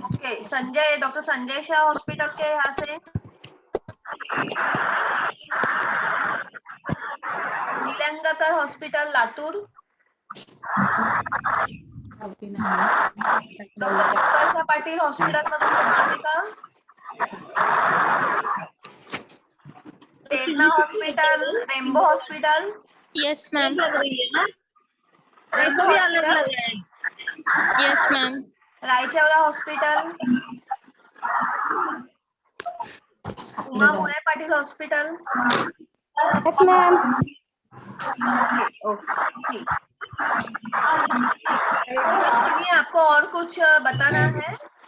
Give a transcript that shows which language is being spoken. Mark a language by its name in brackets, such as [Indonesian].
[Hindi] Okay, Sanjay, doctor Sanjay Shah hospital के यहाँ से। [Marathi] नीलंगाकर hospital Latur, doctor उत्कर्ष Patil hospital मधून कोण आहे का? प्रेरणा hospital, rainbow hospital. [English] Yes ma'am. [Marathi] Rainbow hospital, [English] Yes ma'am. [Marathi] रायचौरा hospital, Uma मुळे Patil hospital. [English] Yes ma'am. [Hindi] Okay ठीक। सिनी, आपको और कुछ बताना है?